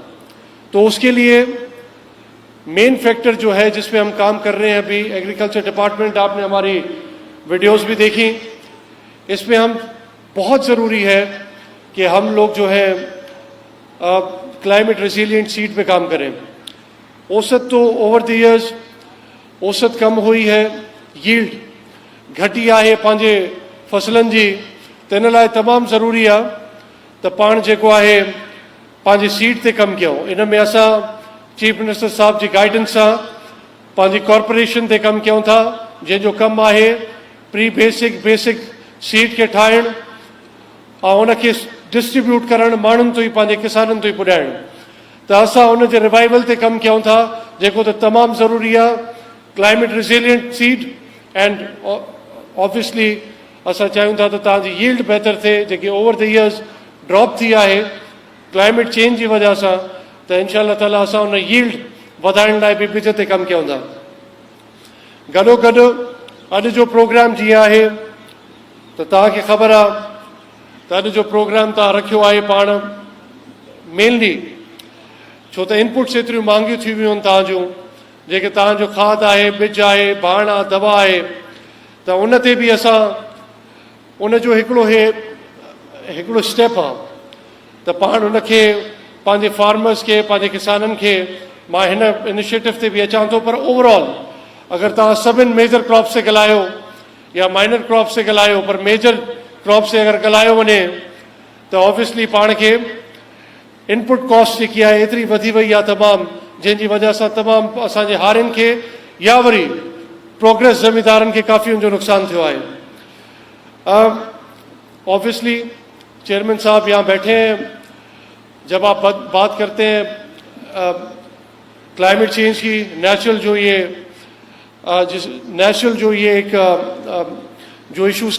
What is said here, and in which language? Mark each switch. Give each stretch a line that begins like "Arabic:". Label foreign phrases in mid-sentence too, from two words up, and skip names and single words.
Hindi: तो उसके लिए
English: main factor
Hindi: जो है जिसमें हम काम कर रहे हैं अभी,
English: agriculture department,
Hindi: आपने हमारी वीडियोस भी देखी, इसमें हम बहुत ज़रूरी है कि हम लोग जो है
English: climate resilient seed
Hindi: पे काम करें। औसत तो
English: over the years
Hindi: औसत कम हुई है,
Sindhi: यील्ड घटी आहे पंहिंजे फसलनि जी, त इन लाइ तमामु ज़रूरी आहे त पाण जेको आहे पंहिंजी सीड ते कमु कयूं। इन में असां
English: chief minister
Sindhi: साहब जी गाइडेंस सां पंहिंजी कॉर्पोरेशन ते कमु कयूं था, जंहिंजो कमु आहे
English: pre basic seed
Sindhi: खे ठाहिणु ऐं उनखे डिस्ट्रीब्यूट करणु माण्हुनि ताईं, पंहिंजे किसाननि ताईं पुॼाइणु। त असां उन जे रिवाइवल ते कमु कयूं था, जेको त तमामु ज़रूरी आहे।
English: climate resilient seed and obviously
Sindhi: असां चाहियूं था त तव्हांजी यील्ड बहितर थिए, जेके
English: over the years drop
Sindhi: थी आहे
English: climate change
Sindhi: जी वजह सां, त
Arabic: إن شاء الله تعالى
Sindhi: असां उन यील्ड वधाइण लाइ बि ॿिज ते कमु कयूं था। गॾोगॾु अॼु जो प्रोग्राम जीअं आहे त तव्हांखे ख़बर आहे त अॼु जो प्रोग्राम तव्हां रखियो आहे पाण मेनली छो त इनपुट्स एतिरियूं महांगियूं थी वियूं आहिनि तव्हांजूं, जेके तव्हांजो खाद आहे, ॿिज आहे, भाण आहे, दवा आहे, त उन ते बि असां उनजो हिकिड़ो स्टेप आहे त पाण उनखे पंहिंजे फार्मर्स खे, पंहिंजे किसाननि खे मां हिन इनिशिएटिव ते बि अचां थो, पर ओवरऑल अगरि तव्हां सभिनि
English: major crop
Sindhi: से ॻाल्हायो या
English: minor crop
Sindhi: से ॻाल्हायो, पर
English: major crop
Sindhi: से अगरि ॻाल्हायो वञे त ऑब्वियसली पाण खे
English: input cost
Sindhi: जेकी आहे एतिरी वधी वई आहे तमामु, जंहिंजी वजह सां तमामु असांजे हारियुनि खे या वरी प्रोग्रेस ज़मींदारनि खे काफ़ी उनजो नुक़सानु थियो आहे।
Hindi: ऑब्वियसली चेयरमैन साहब यहाँ बैठे हैं, जब आप बात करते हैं
English: climate change
Hindi: की, नेचुरल जो ये एक जो इश्यूज